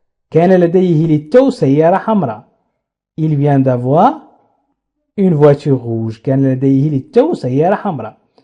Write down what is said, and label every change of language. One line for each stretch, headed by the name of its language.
Arabic: كان لديه للتو سيارة حمراء.
French: il vient d'avoir une voiture rouge.
Arabic: كان لديه للتو سيارة حمراء.